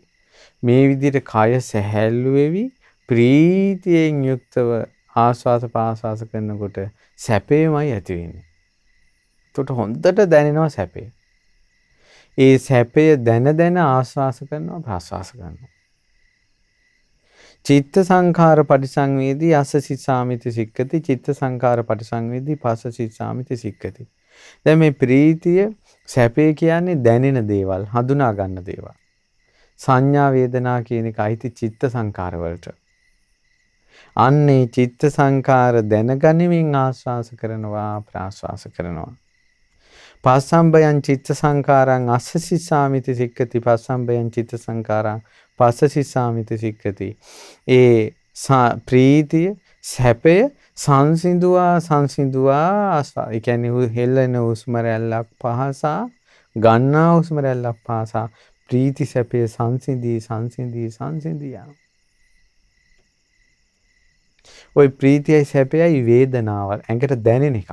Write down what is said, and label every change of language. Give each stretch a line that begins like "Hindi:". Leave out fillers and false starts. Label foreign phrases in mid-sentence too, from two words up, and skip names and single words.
Sinhala: මේ විදිහට කය සැහැල්ලු වෙවි ප්‍රීතියෙන් යුක්තව ආස්වාස ප්‍රාස්වාස කරනකොට සැපේමයි ඇති වෙන්නේ. ඒකට හොඳට දැනෙනවා සැපේ. ඒ සැපය දැන ආස්වාස කරනවා ප්‍රාස්වාස කරනවා.
Pali: චිත්ත සංඛාර පටිසංවේදී අස්ස සිස්සාමිති සික්කති. චිත්ත සංඛාර පටිසංවේදී පස්ස සිස්සාමිති සික්කති.
Sinhala: දැන් මේ ප්‍රීතිය සැපේ කියන්නේ දැනෙන දේවල්, හඳුනා ගන්න දේවල්. සංඥා වේදනා කියන එක අයිති චිත්ත සංඛාර වලට. අන්නේ චිත්ත සංඛාර දැනගනිමින් ආස්වාස කරනවා ප්‍රාස්වාස කරනවා.
Pali: පස්සම්බයං චිත්ත සංඛාරං අස්ස සිස්සාමිති සික්කති. පස්සම්බයං චිත්ත සංඛාරං පස්ස සිස්සාමිති සික්කති.
Sinhala: ඒ ප්‍රීතිය සැපය සංසිඳුවා ආස්වාද. ඒ කියන්නේ හෙල්ලෙන හුස්ම රැල්ලක් පහසා, ගන්නා හුස්ම රැල්ලක් පහසා ප්‍රීති සැපේ සංසිඳී යනවා. ওই ප්‍රීතියයි සැපයයි වේදනාව ඇඟට දැනෙන එකක්.